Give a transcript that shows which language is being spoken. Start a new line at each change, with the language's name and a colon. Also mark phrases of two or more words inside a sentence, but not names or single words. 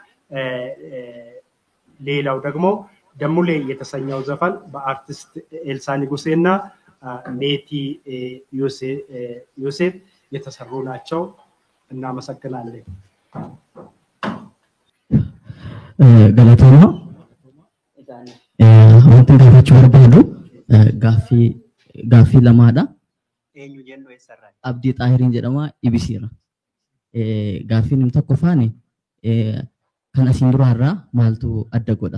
Amharic: ሌላው ደግሞ ደሙሌ የተሰኘው ዘፈን በአርቲስት ኤልሳ ንጉሴና ሜቲ ዮሴፍ የተሰሩ ናቸው። እናመሰግናለን።
Oromo: ገለቶማ wanti gaafachuu barbaadu gaaffii lamaadha. Abdii Xaahiriin jedhama Ibisiirra. Gaaffiin tokkoffaan kan asiin duraarraa maaltu adda godha?